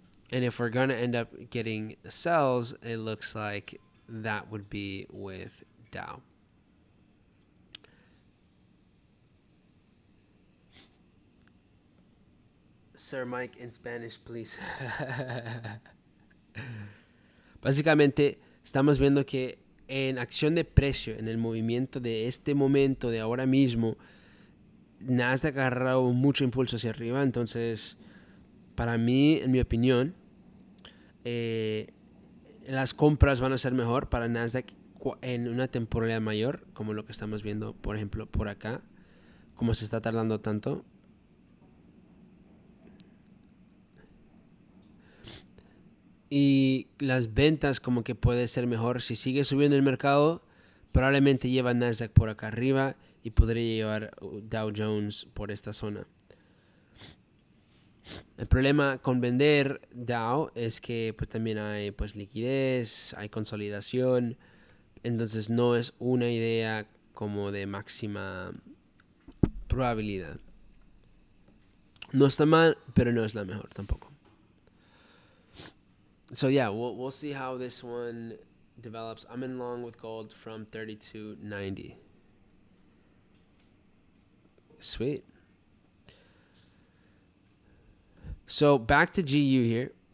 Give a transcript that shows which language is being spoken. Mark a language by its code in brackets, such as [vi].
[en] And if we're going to end up getting sells, it looks like that would be with Dow. Sir Mike, in Spanish, please. [es] Básicamente, estamos viendo que en acción de precio, en el movimiento de este momento, de ahora mismo, Nasdaq ha agarrado mucho impulso hacia arriba. Entonces, para mí, en mi opinión, las compras van a ser mejor para Nasdaq en una temporalidad mayor, como lo que estamos viendo, por ejemplo, por acá, como se está tardando tanto. Y las ventas como que puede ser mejor. Si sigue subiendo el mercado, probablemente lleva Nasdaq por acá arriba y podría llevar Dow Jones por esta zona. El problema con vender Dow es que pues también hay pues liquidez, hay consolidación. Entonces no es una idea como de máxima probabilidad. No está mal, pero no es la mejor tampoco. [en] So yeah, we'll see how this one develops. I'm in long with gold from 32.90. Sweet. So back to GU here.